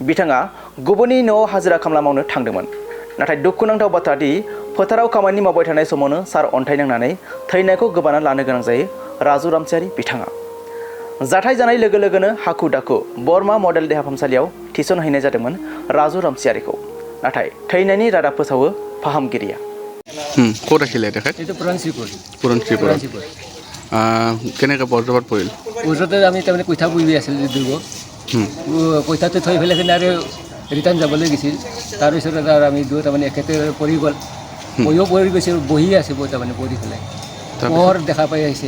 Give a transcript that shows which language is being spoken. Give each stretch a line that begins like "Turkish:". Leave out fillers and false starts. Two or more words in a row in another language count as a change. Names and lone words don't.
Bodo: बिथाङा गुबुननि न'आव हाजिरा खामला मावनो थांदोंमोन। नाथाय दुखुनांथाव बाथ्रा दि फोथाराव खामानि मावबाय थानाय समावनो सार अन्थाइ नांनानै थैनायखौ गोबाना लानो गोनां जायो राजु रामसियारि बिथाङा। जाथाय जानाय लोगो लोगोनो हाखु दाखु बरमा मडेल देहा फाहामसालियाव थिसनहैनाय जादोंमन राजु रामसियारिखौ। नाथाय थैनायनि रादाब फोसावो फाहामगिरिया।
Assamese: ক'ত আছিলে তেখেত? এইটো পুৰণশ্ৰীপুৰ। কেনেকৈ বজ্ৰপাত পৰিল? ওচৰতে আমি তাৰমানে কইঠা পুহি আছিলোঁ দুৰ্গ কইঠাটো থৈ পেলাই কিনে আৰু ৰিটাৰ্ণ যাবলৈ গৈছিল। তাৰপিছত আৰু আমি দুয়ো তাৰমানে একেতে পৰি গ'ল। ময়ো পৰি গৈছোঁ, বহি আছোঁ তাৰমানে পৰি পেলাই পোহৰ দেখা পাই আহিছে।